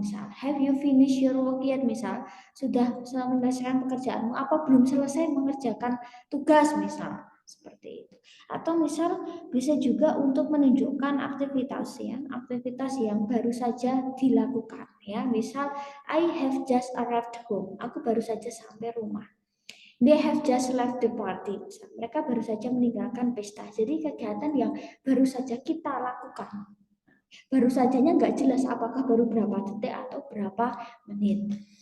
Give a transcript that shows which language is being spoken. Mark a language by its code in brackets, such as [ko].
[id] Misal [en] have you finished your work yet, [id] misal sudah menyelesaikan pekerjaanmu apa belum selesai mengerjakan tugas, misal seperti itu. Atau misal bisa juga untuk menunjukkan aktivitas ya, aktivitas yang baru saja dilakukan ya. Misal [en] I have just arrived home, [id] aku baru saja sampai rumah. [en] They have just left the party. [id] Mereka baru saja meninggalkan pesta. Jadi kegiatan yang baru saja kita lakukan. Baru sajanya nggak jelas apakah baru berapa detik atau berapa menit.